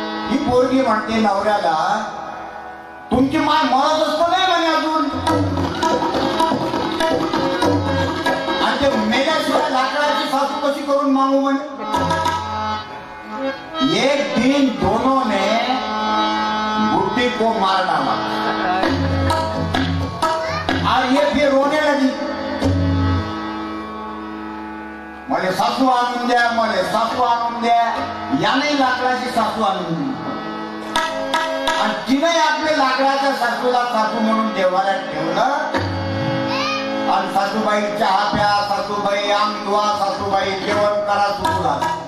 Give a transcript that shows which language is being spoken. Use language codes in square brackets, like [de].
[mr] ही पोरगी म्हणते नवऱ्याला तुमची माय मरत असतो नाही म्हणे अजून. आणि ते मेल्याशिवाय लाकडाची सासू कशी करून मागू म्हणे. [hi] एक दिन दोनों ने बुढ़ी को मार डाला और ये फिर रोने लगी. [mr] मले सासू आणून द्या, मले सासू आणून द्या. याने लाकडाची सासू आणून दिली आणि तिने आपल्या लाकडाच्या सासूला सासू म्हणून देवाऱ्यात ठेवलं. आणि सासूबाई चहा प्या, सासूबाई अंग धुवा, सासूबाई जेवण करा सुरू झालं.